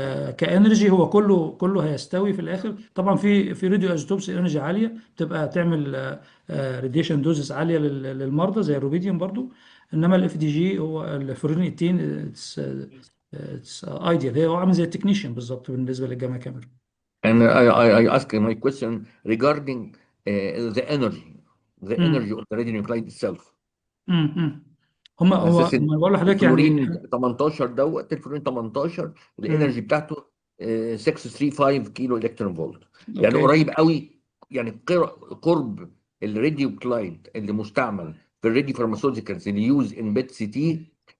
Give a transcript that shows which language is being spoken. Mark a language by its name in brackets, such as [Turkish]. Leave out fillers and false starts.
[Arabic] كانرجي هو كله هيستوي في الاخر. طبعا في راديو ايزوتوبس انرجي عاليه بتبقى تعمل راديشن دوزز عاليه للمرضى زي الروبيديوم برضو. انما الاف دي جي هو الفلورين 18 اتس ايديال، هو عامل زي التكنيشن بالظبط بالنسبه للجاما كاميرا. [English] and I ask my question regarding the energy of the radionuclide itself. امم هم [Arabic] على هو اساس ان هم بقول لحضرتك يعني الفلورين 18 دوت، الفلورين 18 الانرجي امم بتاعته 635 كيلو الكترون فولت، يعني اوكي. قريب قوي، يعني قرب الراديوكلايد اللي مستعمل في الراديو فارماسيوتيكالز اللي يوز ان بيت سي تي.